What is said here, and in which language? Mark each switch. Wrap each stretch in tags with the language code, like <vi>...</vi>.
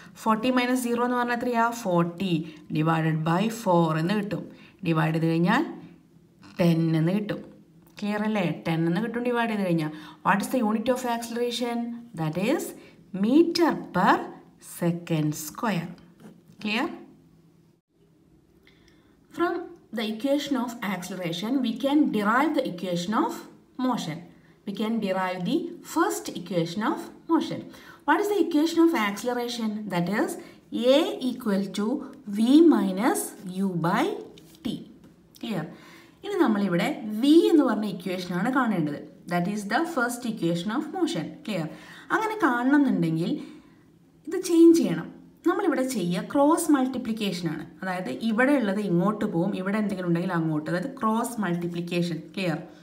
<ml>40 minus 0 എന്ന് പറഞ്ഞാൽ എത്രയാ? 40 ഡിവൈഡഡ് ബൈ 4 എന്ന് കിട്ടും. ഡിവൈഡ് ചെയ്ത് കഴിഞ്ഞാൽ 10 എന്ന് കിട്ടും. ക്ലിയർ അല്ലേ? 10 എന്ന് കിട്ടും ഡിവൈഡ് ചെയ്ത് കഴിഞ്ഞാൽ.</ml> <en>What is the unit of acceleration? That is metre per second square. Clear? From the equation of acceleration, we can derive the equation of motion. We can derive the first equation of motion. What is the equation of acceleration? That is A equal to V minus U by T. Clear?</en> <ml>ഇനി നമ്മളിവിടെ V എന്ന് പറഞ്ഞ ഇക്വേഷനാണ് കാണേണ്ടത്.</ml> <en>That is the first equation of motion.</en> <ml>Clear? അങ്ങനെ കാണണമെന്നുണ്ടെങ്കിൽ ഇത് change ചെയ്യണം. നമ്മളിവിടെ ചെയ്യുക ക്രോസ് മൾട്ടിപ്ലിക്കേഷനാണ്. അതായത് ഇവിടെ ഉള്ളത് ഇങ്ങോട്ട് പോവും, ഇവിടെ എന്തെങ്കിലും ഉണ്ടെങ്കിൽ അങ്ങോട്ട്. അതായത് ക്രോസ് മൾട്ടിപ്ലിക്കേഷൻ. ക്ലിയർ?</ml>